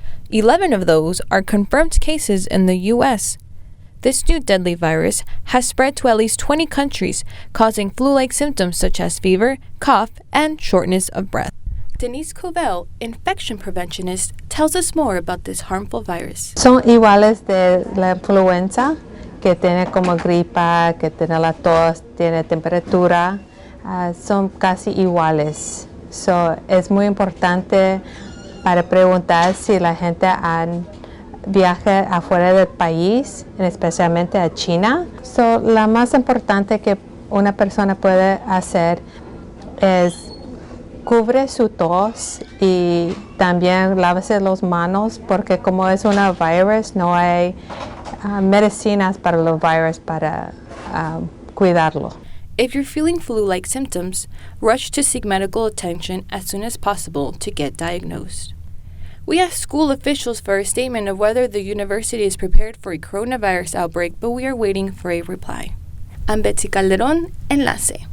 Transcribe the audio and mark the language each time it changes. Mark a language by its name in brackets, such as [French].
[English] 11 of those are confirmed cases in the U.S. This new deadly virus has spread to at least 20 countries, causing flu-like symptoms such as fever, cough, and shortness of breath. Denise Covell, infection preventionist, tells us more about this harmful virus. [Spanish] Son iguales de la influenza, que tiene como gripa, que tiene la tos, tiene temperatura, son casi iguales. So, es muy importante para preguntar si la gente viaja afuera del país, especialmente a China. So, la más importante que una persona puede hacer es cubre su tos y también lávese las manos, porque como es una virus no hay medicinas para los virus para cuidarlo. [English] If you're feeling flu-like symptoms, rush to seek medical attention as soon as possible to get diagnosed. We asked school officials for a statement of whether the university is prepared for a coronavirus outbreak, but we are waiting for a reply. I'm Betsy Calderon, Enlace.